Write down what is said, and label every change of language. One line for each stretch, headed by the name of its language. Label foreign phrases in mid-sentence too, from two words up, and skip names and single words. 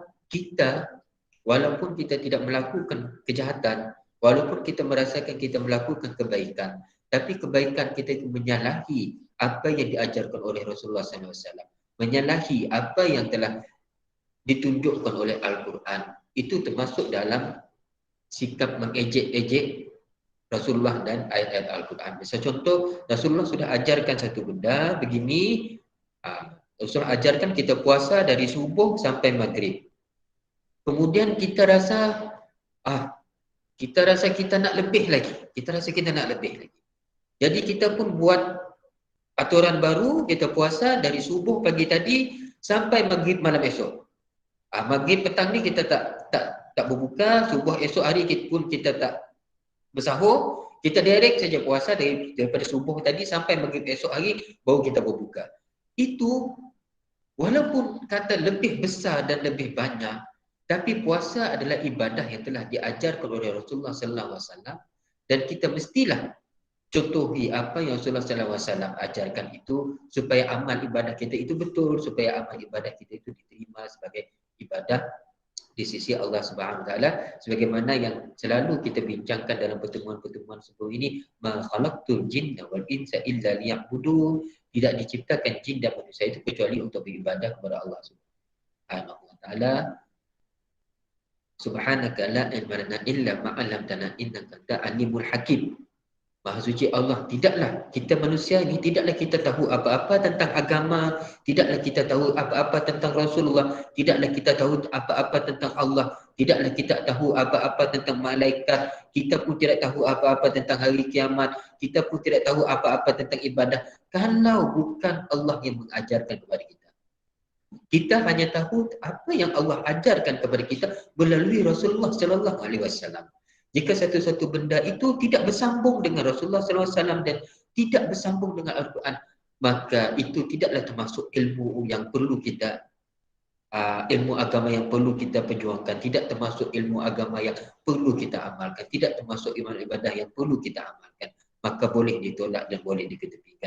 Malay: kita, walaupun kita tidak melakukan kejahatan, walaupun kita merasakan kita melakukan kebaikan, tapi kebaikan kita itu menyalahi apa yang diajarkan oleh Rasulullah SAW, menyalahi apa yang telah ditunjukkan oleh Al-Quran, itu termasuk dalam sikap mengejek-ejek Rasulullah dan ayat-ayat Al-Quran. Misal contoh, Rasulullah sudah ajarkan satu benda begini, Rasulullah ajarkan kita puasa dari subuh sampai maghrib. Kemudian kita rasa kita nak lebih lagi. Kita rasa kita nak lebih lagi. Jadi kita pun buat aturan baru, kita puasa dari subuh pagi tadi sampai maghrib malam esok. Maghrib petang ni kita tak berbuka, subuh esok hari kita tak bersahur, kita direct saja puasa daripada subuh tadi sampai maghrib esok hari baru kita berbuka. Itu walaupun kata lebih besar dan lebih banyak, tapi puasa adalah ibadah yang telah diajarkan oleh Rasulullah
Arabic: صلى الله عليه وسلم,
Malay: dan kita mestilah contohi apa yang Rasulullah
Arabic: صلى الله عليه وسلم
Malay: ajarkan itu supaya amal ibadah kita itu betul, supaya amal ibadah kita itu diterima sebagai ibadah di sisi Allah
Arabic: سبحانه وتعالى,
Malay: sebagaimana yang selalu kita bincangkan dalam pertemuan-pertemuan sebelum ini,
Arabic: ما خلقت الجن والإنس إلا ليعبدون,
Malay: tidak diciptakan jin dan manusia itu kecuali untuk beribadah kepada Allah
Arabic: سبحانه وتعالى. سبحانك لا علم لنا إلا ما علمتنا إنك أنت العليم الحكيم.
Malay: Maha suci Allah, tidaklah kita manusia ini, tidaklah kita tahu apa-apa tentang agama, tidaklah kita tahu apa-apa tentang Rasulullah, tidaklah kita tahu apa-apa tentang Allah, tidaklah kita tahu apa-apa tentang malaikat, kita pun tidak tahu apa-apa tentang hari kiamat, kita pun tidak tahu apa-apa tentang ibadah kalau bukan Allah yang mengajarkan kepada kita. Kita hanya tahu apa yang Allah ajarkan kepada kita melalui Rasulullah
Arabic: صلى الله عليه وسلم.
Malay: Jika satu-satu benda itu tidak bersambung dengan Rasulullah
Arabic: صلى الله عليه وسلم
Malay: dan tidak bersambung dengan Al-Quran, maka itu tidaklah termasuk ilmu yang perlu kita ilmu agama yang perlu kita perjuangkan, tidak termasuk ilmu agama yang perlu kita amalkan, tidak termasuk ibadah yang perlu kita amalkan, maka boleh ditolak dan boleh diketepikan.